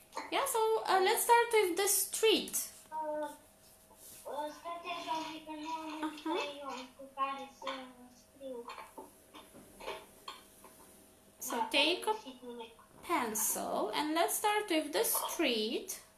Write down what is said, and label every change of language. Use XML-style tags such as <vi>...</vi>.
<en>Yeah, so let's start with the street.</en> <ro>Stați așa un pic, că nu am creion cu care să scriu.</ro> <en>So take a pencil and let's start with the street.</en>